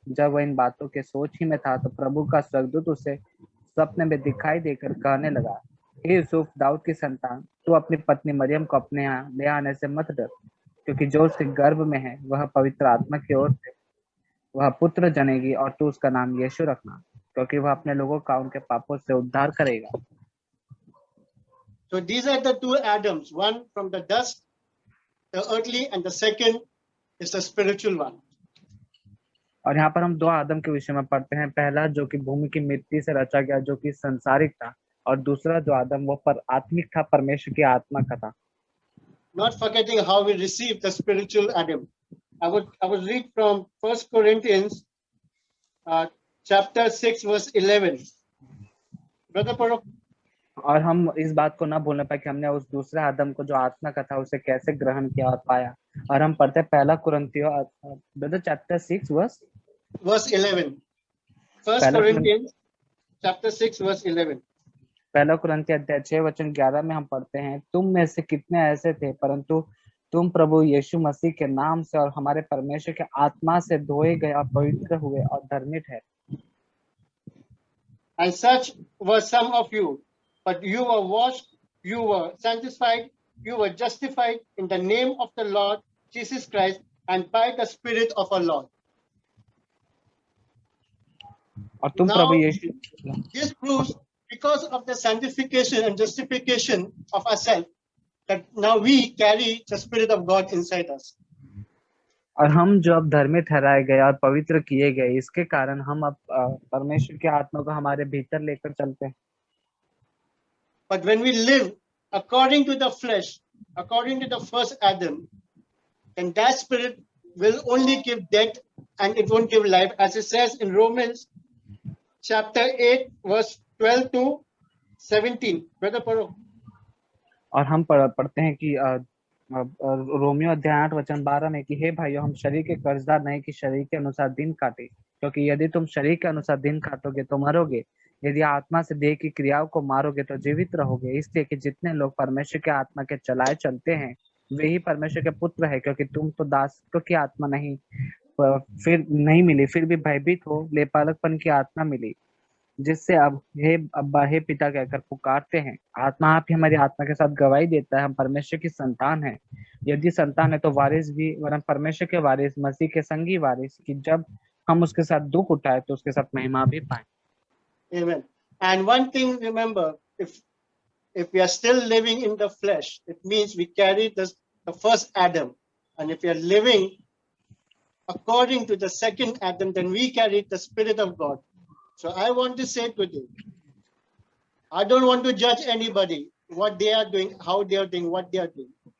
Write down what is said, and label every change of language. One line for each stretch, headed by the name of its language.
Hindi: जब वह इन बातों के सोच ही में था, तो प्रभु का स्वर्गदूत उसे स्वप्न में दिखाई देकर कहने लगा, हे यूसुफ, दाऊद की संतान, तू अपनी पत्नी मरियम को अपने यहाँ ले आने से मत डर, क्योंकि जो उसके गर्भ में है वह पवित्र आत्मा की ओर से वह पुत्र जनेगी, और तू उसका नाम यीशु रखना, क्योंकि वह अपने लोगों का उनके पापों से उद्धार करेगा।
English: So these are the two Adams, one from the dust, the earthly, and the second is the spiritual one.
Hindi: और यहाँ पर हम दो आदम के विषय में पढ़ते हैं। पहला जो कि भूमि की मिट्टी से रचा गया, जो कि संसारिक था, और दूसरा जो आदम वो पर आत्मिक था, परमेश्वर की आत्मा का था।
English: Not forgetting how we receive the spiritual Adam. I would read from 1 Corinthians chapter 6 verse 11. Brother Paro.
Hindi: और हम इस बात को ना भूलने पाए कि हमने उस दूसरे आदम को जो आत्मा का था उसे कैसे ग्रहण किया और पाया। और हम पढ़ते हैं पहला कुरिन्थियों brother chapter 6 verse
English: 11. 1 Corinthians chapter 6 verse 11.
Hindi: पहला कुरिन्थियों अध्याय 6 वचन 11 में हम पढ़ते हैं, तुम में से कितने ऐसे थे, परंतु तुम प्रभु यीशु मसीह के नाम से और हमारे परमेश्वर के आत्मा से धोए गए और पवित्र हुए और धर्मी ठहरे।
English: And such were some of you, but you were washed, you were sanctified, you were justified in the name of the Lord Jesus Christ and by the Spirit of our Lord.
Hindi: और तुम प्रभु यीशु,
English: this proves, because of the sanctification and justification of ourselves, that now we carry the Spirit of God inside us.
Hindi: और हम जो अब धर्मी ठहराए गए और पवित्र किए गए, इसके कारण हम अब परमेश्वर की आत्मा को हमारे भीतर लेकर चलते हैं।
English: But when we live according to the flesh, according to the first Adam, then that spirit will only give death and it won't give life, as it says in Romans chapter 8 verse 12 to 17. Brother Paro.
Hindi: और हम पढ़ते हैं कि Romeo अध्याय 8 वचन 12 में कि हे भाइयों, हम शरीर के कर्जदार नहीं कि शरीर के अनुसार दिन काटे, क्योंकि यदि तुम शरीर के अनुसार दिन काटोगे तो मरोगे, यदि आत्मा से देह की क्रियाओं को मारोगे तो जीवित रहोगे। इसलिए कि जितने लोग परमेश्वर के आत्मा के चलाए चलते हैं वे ही परमेश्वर के पुत्र है, क्योंकि तुम तो दासत्व की आत्मा नहीं फिर नहीं मिली, फिर भी भयभीत हो लेपालकपन की आत्मा मिली, जिससे अब हे अब्बा हे पिता कहकर पुकारते हैं। आत्मा आप ही हमारी आत्मा के साथ गवाही देता है हम परमेश्वर की संतान हैं। यदि संतान है तो वारिस भी, वरन परमेश्वर के वारिस, मसीह के संगी वारिस, कि जब हम उसके साथ दुख उठाए तो उसके साथ महिमा भी पाए।
English: Amen. And one thing remember, if we are still living in the flesh, it means we carry the first Adam, and if we are living according to the second Adam, then we carry the Spirit of God. So I want to say today, I don't want to judge anybody, what they are doing, how they are doing, what they are doing.